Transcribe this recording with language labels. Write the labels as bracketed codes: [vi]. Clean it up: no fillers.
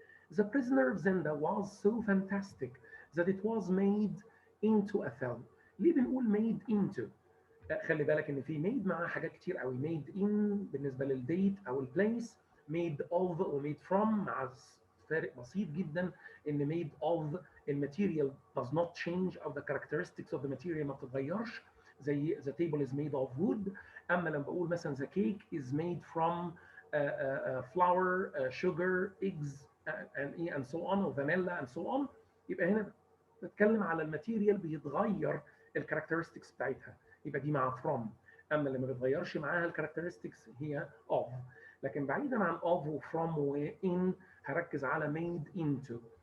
[en] The prisoner of Zenda was so fantastic that it was made into a film. [ar] ليه بنقول made into؟ خلي بالك ان في made معاها حاجات كتير قوي. made in بالنسبه للديت او البليس، made of و made from مع فارق بسيط جدا ان made of الماتيريال does not change او [en] the characteristics of the material [ar] ما بتتغيرش زي [en] the table is made of wood. [ar] اما لما بقول مثلا [en] the cake is made from flour sugar eggs and so on [ar] و vanilla and so on، يبقى هنا بتكلم على الماتيريال بيتغير الكاركترستكس بتاعتها، يبقى دي مع from. اما اللي ما بتغيرش معاها الكاركترستكس هي of. لكن بعيدا عن of و from و in هركز على made into.